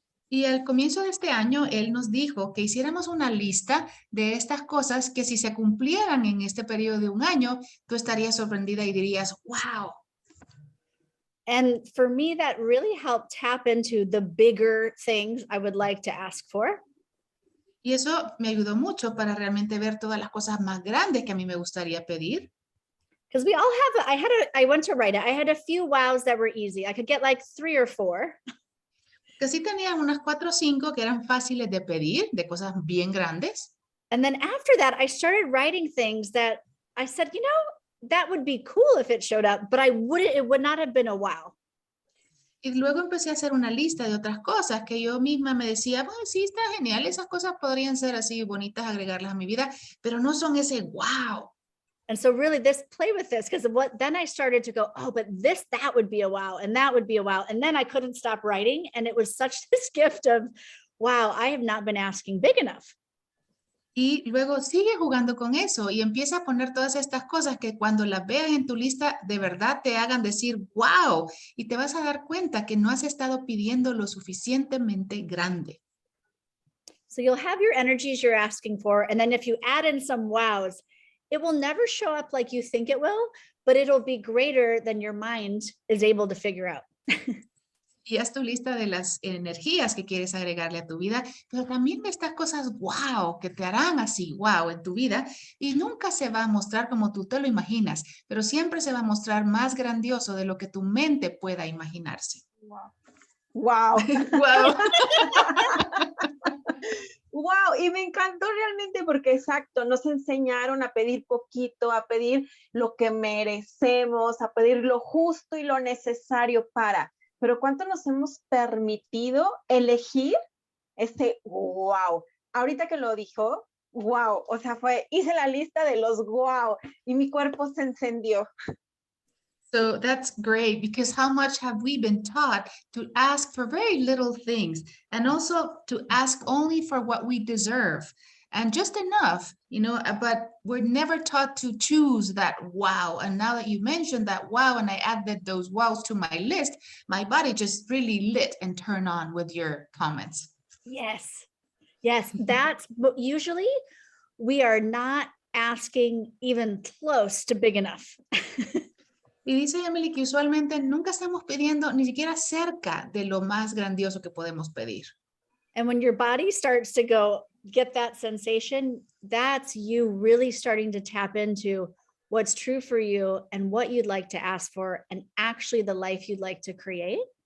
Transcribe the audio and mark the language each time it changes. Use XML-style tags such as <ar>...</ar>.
<es>Y al comienzo de este año, él nos dijo que hiciéramos una lista de estas cosas que si se cumplieran en este periodo de un año, tú estarías sorprendida y dirías, wow.</es> <en>And for me, that really helped tap into the bigger things I would like to ask for.</en> <es>Y eso me ayudó mucho para realmente ver todas las cosas más grandes que a mí me gustaría pedir.</es> <en>Because we all have, I went to write it. I had a few wows that were easy. I could get like 3 or 4.</en> <es>Que sí tenían unas 4 o 5 que eran fáciles de pedir, de cosas bien grandes.</es> <en>And then after that, I started writing things that I said, you know, that would be cool if it showed up, but it would not have been a wow.</en> <es>Y luego empecé a hacer una lista de otras cosas que yo misma me decía, bueno, sí, está genial, esas cosas podrían ser así bonitas, agregarlas a mi vida, pero no son ese wow.</es> <en>And so really play with this, because then I started to go, oh, but that would be a wow, and that would be a wow. And then I couldn't stop writing. And it was such this gift of, wow, I have not been asking big enough.</en> <es>Y luego sigue jugando con eso y empieza a poner todas estas cosas que cuando las veas en tu lista de verdad te hagan decir, wow, y te vas a dar cuenta que no has estado pidiendo lo suficientemente grande.</es> <en>So you'll have your energies you're asking for. And then if you add in some wows, it will never show up like you think it will, but it'll be greater than your mind is able to figure out.</en> <es>Y haz tu lista de las energías que quieres agregarle a tu vida, pero también de estas cosas wow, que te harán así wow en tu vida y nunca se va a mostrar como tú te lo imaginas, pero siempre se va a mostrar más grandioso de lo que tu mente pueda imaginarse. Wow. Wow. Wow. Wow, y me encantó realmente porque exacto, nos enseñaron a pedir poquito, a pedir lo que merecemos, a pedir lo justo y lo necesario para. Pero ¿cuánto nos hemos permitido elegir este wow? Ahorita que lo dijo, wow, o sea, hice la lista de los wow y mi cuerpo se encendió.</es> <en>So that's great, because how much have we been taught to ask for very little things and also to ask only for what we deserve and just enough, you know, but we're never taught to choose that wow. And now that you mentioned that wow, and I added those wows to my list, my body just really lit and turned on with your comments. Yes. Yes. That's usually we are not asking even close to big enough.</en> <es>Y dice Emily que usualmente nunca estamos pidiendo ni siquiera cerca de lo más grandioso que podemos pedir.</es> <en>And when your body starts to get that sensation, that's you really starting to tap into what's true for you and what you'd like to ask for and actually the life you'd like to create.</en>